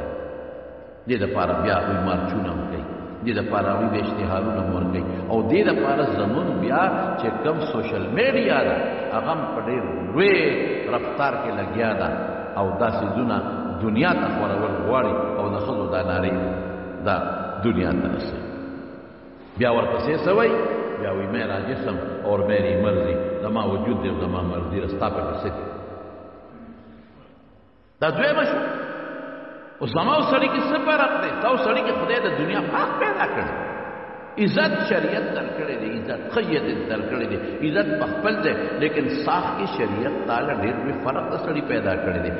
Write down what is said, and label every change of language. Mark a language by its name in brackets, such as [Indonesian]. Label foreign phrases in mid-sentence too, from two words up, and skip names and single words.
[Pashto] دې دپاره بیا هغوی مارچونه هم کوي، دې دپاره هغوی د اشتهارونه هم ورکوي او دې دپاره زمونږ بیا چې کم سوشل میډیا ده هغه هم په ډېر لوی رفتار کې لګیا ده او دا څیزونه دنیا ته خورول غواړي او د ښځو دا نارې دا دنیا ته رسوي. بیا ورپسې څه وایي؟ بیا وایي [Urdu] میرا جسم اور میری مرضی، [Pashto] زما وجود دی او زما مرضي رستا پکې څه دي. دا دویمه شو. اوس زما او سړي کې څه فرق دی؟ تا او سړي کې خدای د دنیا فرق پیدا کړی، عزت شریعت درکړی دی، عزت خیت درکړی دی، عزت په خپل دی، لیکن ساخ کې شریعت تعالی ډېر لوی فرق د سړي پیدا کړی دی.